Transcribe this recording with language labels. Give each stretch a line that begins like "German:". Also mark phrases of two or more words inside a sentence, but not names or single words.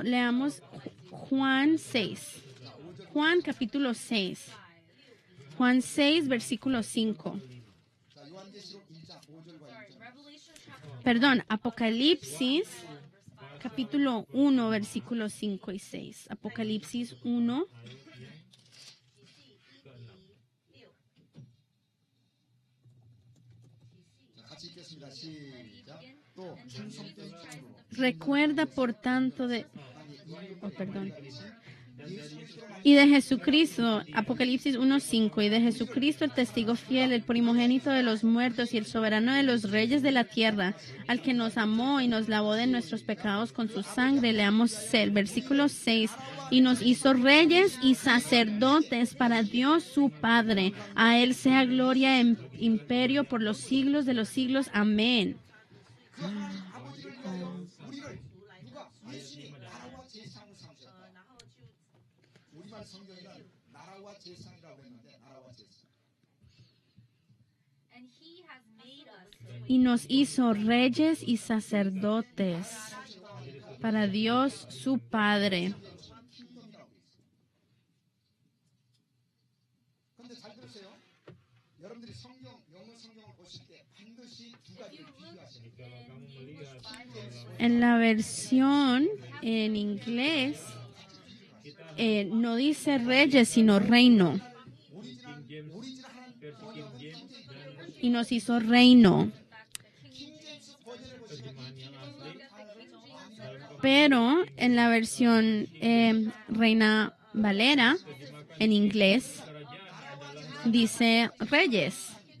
Spanish: Leamos Juan 6. Juan capítulo 6. Juan 6, versículo 5. Perdón, Apocalipsis capítulo 1, versículos 5 y 6. Apocalipsis 1.
Korean: 같이 읽겠습니다. 시작. 또 충성된 주로
Spanish: Recuerda por tanto Y de Jesucristo, Apocalipsis 1:5, y de Jesucristo el testigo fiel, el primogénito de los muertos y el soberano de los reyes de la tierra, al que nos amó y nos lavó de nuestros pecados con su sangre. Leamos el versículo 6, y nos hizo reyes y sacerdotes para Dios su Padre. A él sea gloria e imperio por los siglos de los siglos. Amén.
Korean: 우리말 성경에는 나라와 제사라고 했는데 나라와 제사.
Spanish: Y nos hizo reyes y sacerdotes para Dios su Padre.
Korean: 근데 잘 들으세요. 여러분들이 영어 성경을 보실 때 반드시 두 가지를 비교하셔야 돼요.
Spanish: En la versión en inglés no dice reyes, sino reino. Y nos hizo reino. Pero en la versión Reina Valera, en inglés, dice reyes.